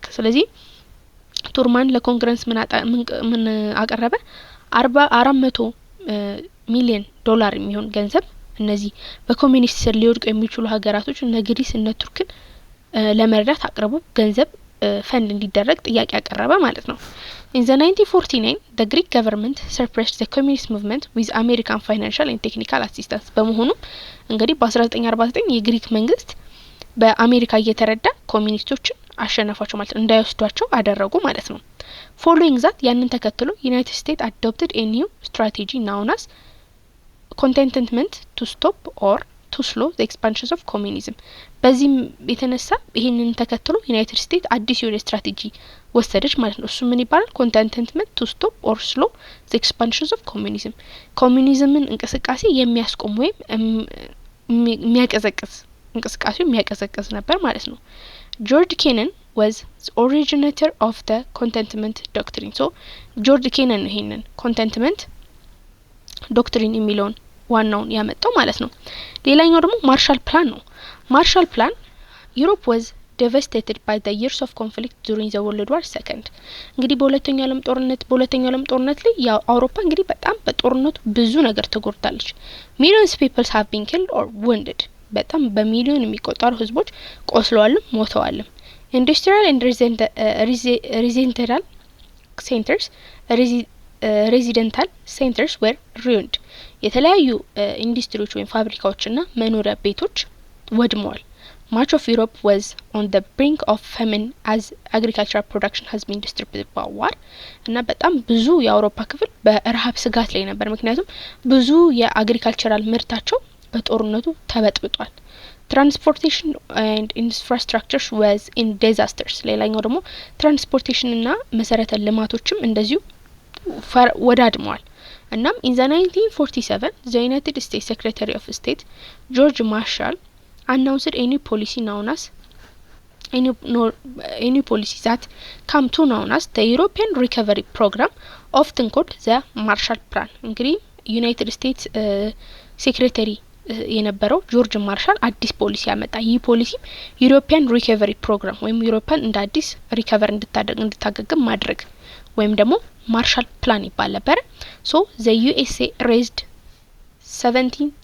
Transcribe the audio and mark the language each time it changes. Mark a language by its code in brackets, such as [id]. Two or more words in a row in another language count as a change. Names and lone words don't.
[am] ስለዚህ ቱርማን ለኮንግረስ ምን አቀረበ 400 ሚሊዮን ዶላር የሚሆን ገንዘብ እነዚህ በኮሙኒስት ስር ሊወድቁ የሚችሉ ሀገራቶች እነ ግሪስ እነ ቱርክን ለመርዳት አቅርቦ ገንዘብ ፈንድ እንዲደረግ ጥያቄ አቀረበ ማለት ነው [en] In the 1949 the Greek government suppressed the communist movement with American financial and technical assistance [am] በመሆኑ እንግዲህ በ1949 የግሪክ መንግስት በአሜሪካ እየተረዳ ኮሙኒስቶችን አሸነፋቸው ማለት እንዳይወስዷቸው አደረጉ ማለት ነው [en] Following that [am] ያንን ተከትሎ [en] United States adopted a new strategy known as containment to stop or to slow the expansion of communism [am] በዚህ የተነሳ ይሄንን ተከትሎ ዩናይትድ ስቴትስ አዲስ የሆነ ስትራቴጂ ወሰደች ማለት ነው እሱ ምን ይባላል [en] containment to stop or slow the expansion of communism [am] ኮሙኒዝምን እንቅስቃሴ የሚያስቆም ወይም የሚያቀዘቅዝ እንቅስቃሴው የሚያቀዘቅዝ ነበር ማለት ነው ጆርጅ ኬነን [en] was the originator of the containment doctrine [am] so ጆርጅ ኬነን ይሄንን [en] containment doctrine [am] የሚለውን ዋናውን ያመጣው ማለት ነው ሌላኛው ደግሞ ማርሻል ፕላን ነው ማርሻል ፕላን ዩሮፕ [en] was devastated by the years of conflict during the World War II [am] እንግዲህ በሁለተኛው ዓለም ጦርነት ላይ ያው አውሮፓ እንግዲህ በጣም በጦርነቱ ብዙ ነገር ተጎድታለች [en] millions people have been killed or wounded [am] በጣም በሚሊዮን የሚቆጠሩ ህዝቦች ቆስለዋልም ሞተዋልም [en] industrial and residential centers were ruined [am] የተለያዩ ኢንዱስትሪዎች ወይም ፋብሪካዎችና መኖሪያ ቤቶች ወድመዋል [en] Much of Europe was on the brink of famine as agricultural production has been distributed by war [am] እና በጣም ብዙ የአውሮፓ ክፍል በረሃብ ስጋት ላይ ነበር ምክንያቱም ብዙ የአግሪካልቸራል ምርታቸው በጦርነቱ ተበጥብጧል [en] Transportation and infrastructure was in disasters [am] ሌላኛው ደግሞ ትራንስፖርቴሽን እና መሰረተ ልማቶችም እንደዚሁ ወዳድመዋል እናም [en] in the 1947 the United States Secretary of State George Marshall announced a new policy known as a new policy that came to known as the European Recovery Program often called the Marshall Plan [am] እንግዲህ ዩናይትድ ስቴትስ ሴክሬታሪ የነበረው ጆርጅ ማርሻል አዲስ ፖሊሲ ያመጣ ይህ ፖሊሲ ዩሮፒያን ሪከቨሪ ፕሮግራም ወይም ዩሮፒያን እንደ አዲስ ሪከቨር እንድታገግም ማድረግ ወይም ደግሞ ማርሻል ፕላን ይባል ነበር [en] so the USA raised 17